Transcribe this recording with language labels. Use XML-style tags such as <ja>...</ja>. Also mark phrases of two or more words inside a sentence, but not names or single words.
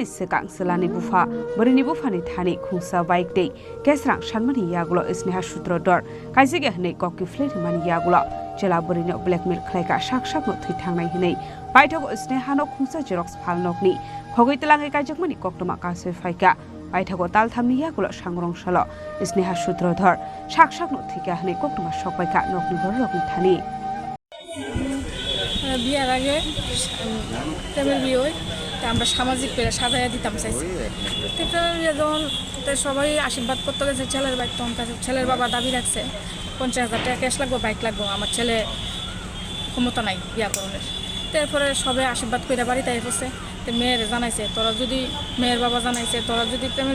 <trp>sikang selani bufa Barini bufani thani khungsa bike dei kesrang shanmani yagulo sneha sutrodor kaijage hinei kokki fleti mani yagulo jela Barini blackmail khlaika saksak no thui thangnai hinei paithago sneha no khungsa xerox phalnokni khogoi telangai kaijakmani Koktuma Kasawi Phaikha Phaithago talthamni yagulo sangrong salo sneha sutrodor saksak no thika hne Koktuma Phaikha nokni borokni thani</trp> <bn>বিয়ার আগে প্রেমের বিয়ে হয় তা আমরা সামাজিক করে সাজাইয়া দিতাম চাইছি যখন সবাই আশীর্বাদ করতে গেছে ছেলের বাইক তখন ছেলের বাবা দাবি রাখছে 50,000 টাকা ক্যাশ লাগবো বাইক লাগবো আমার ছেলে ক্ষমতা নাই বিয়া করণের তারপরে সবাই আশীর্বাদ করে বাড়িতে এসেছে তো মেয়ের জানাইছে তোরা যদি মেয়ের বাবা জানাইছে তোরা যদি প্রেমের</bn>